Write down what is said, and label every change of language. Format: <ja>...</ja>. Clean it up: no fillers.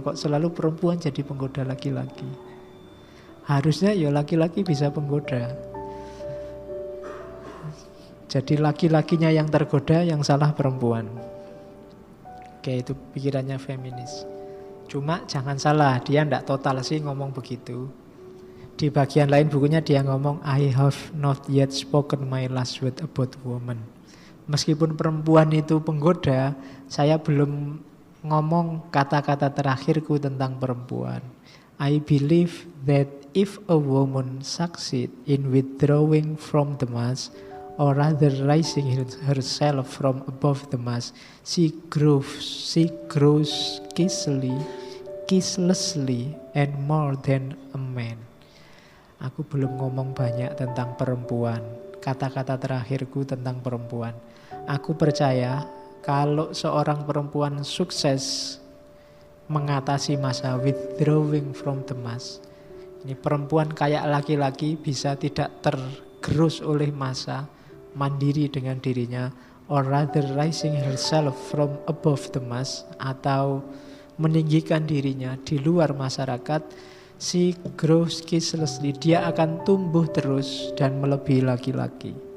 <id>Kok selalu perempuan jadi penggoda laki-laki? Harusnya ya laki-laki bisa penggoda. Jadi laki-lakinya yang tergoda, yang salah perempuan. Oke, itu pikirannya feminis. Cuma jangan salah, dia tidak total sih ngomong begitu. Di bagian lain bukunya dia ngomong,</id> <en>I have not yet spoken my last word about woman.</en> <id>Meskipun perempuan itu penggoda, saya belum ngomong kata-kata terakhirku tentang perempuan.</id> <en>I believe that if a woman succeed in withdrawing from the mass, or rather rising herself from above the mass, she grows kisslessly and more than a man.</en> <id>Aku belum ngomong banyak tentang perempuan. Kata-kata terakhirku tentang perempuan. Aku percaya kalau seorang perempuan sukses mengatasi masa</id> <en>withdrawing from the mass.</en> <id>Ini perempuan kayak laki-laki bisa tidak tergerus oleh masa, mandiri dengan dirinya,</id> <en>or rather rising herself from above the mass,</en> <id>atau meninggikan dirinya di luar masyarakat,</id> <en>she grows kisslessly,</en> <id>dia akan tumbuh terus dan melebihi laki-laki.</id>